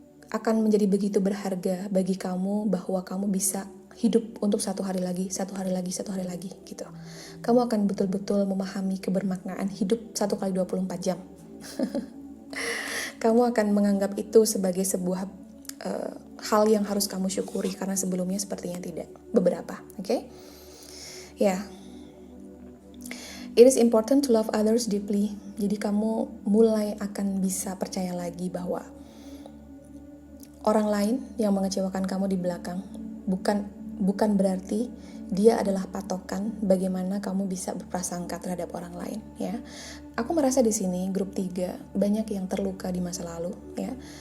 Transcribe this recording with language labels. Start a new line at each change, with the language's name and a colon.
Indonesian: Akan menjadi begitu berharga bagi kamu bahwa kamu bisa hidup untuk satu hari lagi, gitu. Kamu akan betul-betul memahami kebermaknaan hidup 1x24 jam. Kamu akan menganggap itu sebagai sebuah hal yang harus kamu syukuri karena sebelumnya sepertinya tidak. Beberapa, oke? Ya.
English: It is important to love others deeply.
Indonesian: Jadi kamu mulai akan bisa percaya lagi bahwa orang lain yang mengecewakan kamu di belakang bukan berarti dia adalah patokan bagaimana kamu bisa berprasangka terhadap orang lain, ya. Aku merasa di sini grup 3 banyak yang terluka di masa lalu, ya.